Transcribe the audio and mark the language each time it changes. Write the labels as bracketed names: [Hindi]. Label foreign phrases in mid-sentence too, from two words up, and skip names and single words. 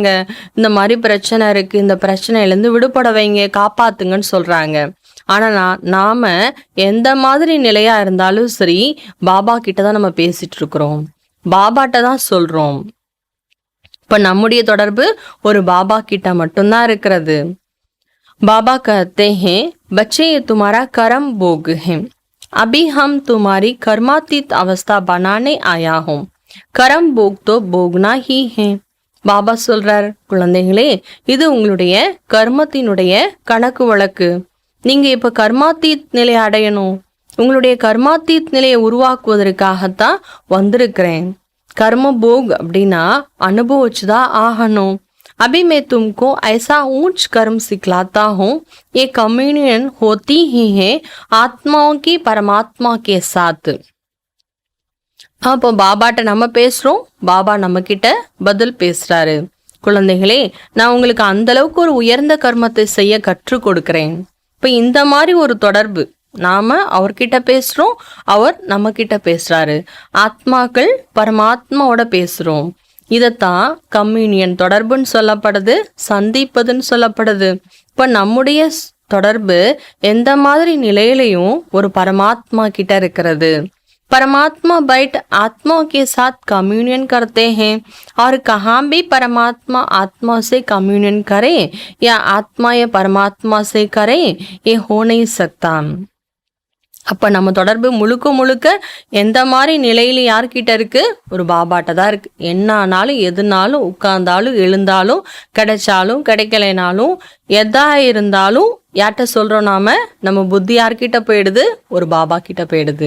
[Tamil] இந்த மாதிரி பிரச்சனை இருக்கு, இந்த பிரச்சனையிலேருந்து விடுபட வைங்க, காப்பாத்துங்கன்னு சொல்றாங்க. ஆனா நாம எந்த மாதிரி நிலையா இருந்தாலும் சரி பாபா கிட்ட தான் நம்ம பேசிட்டு இருக்கிறோம், பாபாட்ட தான் சொல்றோம். இப்ப நம்முடைய தொடர்பு ஒரு பாபா கிட்ட மட்டும்தான் இருக்கிறது. [Hindi] बाबा कहते हैं, बच्चे ये तुम्हारा कर्म भोग है, अभी हम तुम्हारी कर्मातीत अवस्था बनाने आया हूँ, कर्म भोग तो भोगना ही है. [Tamil] பாபா சொல்றார், குழந்தைகளே இது உங்களுடைய கர்மத்தினுடைய கணக்கு வழக்கு. நீங்க இப்ப கர்மாத்தீத் நிலையை அடையணும், உங்களுடைய கர்மாத்தீத் நிலையை உருவாக்குவதற்காகத்தான் வந்திருக்கிறேன். [Hindi] कर्म भोग [Tamil] அப்படின்னா அனுபவிச்சுதான் ஆகணும். [Hindi] अभी मैं तुमको ऐसा ऊंच कर्म सिखलाता हूँ, ये कम्युनियन होती ही है आत्माओं की परमात्मा के साथ. [Tamil] அப்போ பாபாட்ட நம்ம பேசுறோம், பாபா நம்ம கிட்ட பதில் பேசுறாரு. குழந்தைகளே, நான் உங்களுக்கு அந்த அளவுக்கு ஒரு உயர்ந்த கர்மத்தை செய்ய கற்றுக் கொடுக்கிறேன். இப்ப இந்த மாதிரி ஒரு தொடர்பு, நாம அவர்கிட்ட பேசுறோம், அவர் நம்ம கிட்ட பேசுறாரு, ஆத்மாக்கள் பரமாத்மாவோட பேசுறோம். இதத்தான் கம்யூனியன் தொடர்புன்னு சொல்லப்படுது, சந்திப்பதுன்னு சொல்லப்படுது. இப்ப நம்முடைய தொடர்பு எந்த மாதிரி நிலையிலையும் ஒரு பரமாத்மா கிட்ட இருக்கிறது. [Hindi] परमात्मा बैठ आत्माओं के साथ कम्युनियन करते हैं, और कहाँ भी परमात्मा आत्मा से कम्युनियन करे या आत्मा या परमात्मा से करे, ये हो नहीं सकता. [Tamil] அப்ப நம்ம தொடர்பு முழுக்க முழுக்க எந்த மாதிரி நிலையில யார்கிட்ட இருக்கு, ஒரு பாபாட்ட தான் இருக்கு. என்ன ஆனாலும் எதுனாலும், உட்கார்ந்தாலும் எழுந்தாலும், கிடைச்சாலும் கிடைக்கலைனாலும், எதா இருந்தாலும் யார்கிட்ட சொல்றோம், நம்ம புத்தி யார்கிட்ட போயிடுது, ஒரு பாபா கிட்ட போயிடுது.